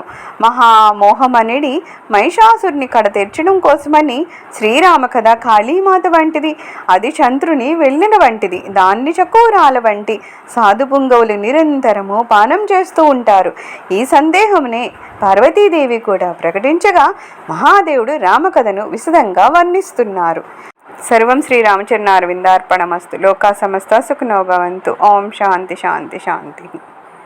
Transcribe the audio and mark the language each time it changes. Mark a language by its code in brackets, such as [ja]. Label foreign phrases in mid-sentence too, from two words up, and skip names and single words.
[te] మహామోహమనిడి మహిషాసురుని కడ తెర్చడం కోసమని శ్రీరామ కథ కాళీమాత వంటిది, అది చంద్రుని వెళ్ళిన వంటిది, దాన్ని చకోరాల వంటి సాధుపుంగవులు నిరంతరము పానం చేస్తూ ఉంటారు। ఈ సందేహమునే పార్వతీదేవి కూడా ప్రకటించగా మహాదేవుడు రామకథను విశదంగా వర్ణిస్తున్నారు। [sa] सर्वं श्रीरामचरणारविन्दार्पणमस्तु। लोका समस्ता सुखिनो भवन्तु। ओम शांति शांति शांति।